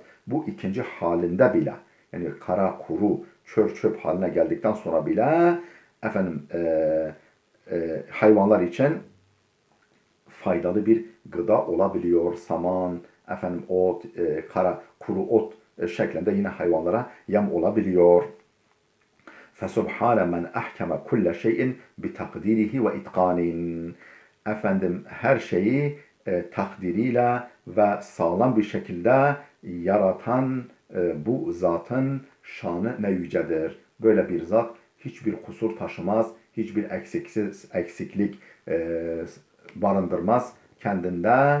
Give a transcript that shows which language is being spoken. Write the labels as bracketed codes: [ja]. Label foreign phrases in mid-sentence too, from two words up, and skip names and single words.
[tr] Bu ikinci halinde bile, yani kara kuru çör çöp haline geldikten sonra bile hayvanlar için faydalı bir gıda olabiliyor. Saman, ot, kara kuru ot şeklinde yine hayvanlara yem olabiliyor. [ar] فَسُبْحَانَ مَنْ أَحْكَمَ كُلَّ شَيْءٍ بِتَقْدِيرِهِ وَاِتْقَانٍ. [tr] Her şeyi takdiriyle ve sağlam bir şekilde yaratan bu zatın şanı ne yücedir. Böyle bir zat hiçbir kusur taşımaz, hiçbir eksiklik barındırmaz kendinde.